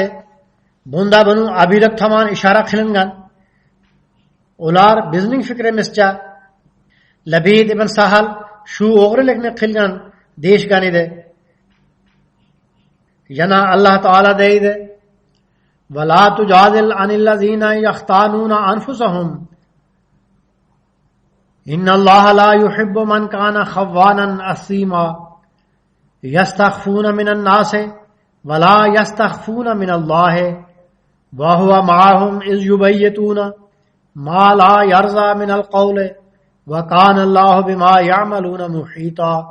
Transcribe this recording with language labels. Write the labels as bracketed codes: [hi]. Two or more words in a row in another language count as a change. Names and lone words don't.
[uz] Bunda buning abiylik tomon ishora qilingan. Ular bizning fikrimizcha Labid ibn Sahal shu o'g'rilikni qilgan deyishgan edi. Yana Alloh taolo deydi: [ar] "ولا تجادل عن الذين يختانون أنفسهم إن الله لا يحب من كان خوانا أثيما يستخفون من الناس ولا يستخفون من الله وهو معهم إذ يبيتون ما لا يرضى من القول وكان الله بما يعملون محيطا."